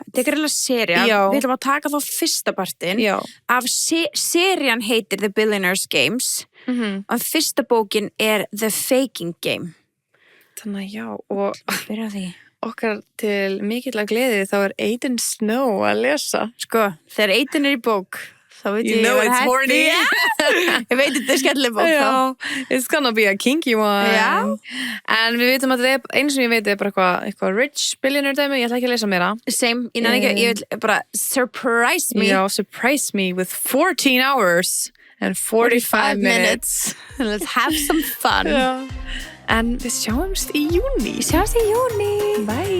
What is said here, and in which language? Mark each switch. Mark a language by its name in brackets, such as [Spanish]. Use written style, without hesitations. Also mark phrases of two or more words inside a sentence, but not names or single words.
[Icelandic] þetta er greinlega sería við ætlum að taka þá fyrsta partinn af serían heitir [English] The Billionaires Games [Icelandic] og fyrsta bókin er [English] The Faking Game [Icelandic] þannig að já og byrja því okkar til mikillega gleði þá er Aiden Snow að lesa sko, þegar Aiden er í bók þá veit [English] you know it's horny [Icelandic] ég veit þetta er skemmtileg bók þá [English] it's gonna be a kinky one [Icelandic] en við veitum að þetta er einu sem ég veit er bara eitthvað [English] rich billionaire [Icelandic] dæmi, ég ætla ekki að lesa meira same, ég vil bara [English] surprise me surprise me with 14 hours and 45 minutes let's have some fun [Icelandic] en við sjáumst í júni Bye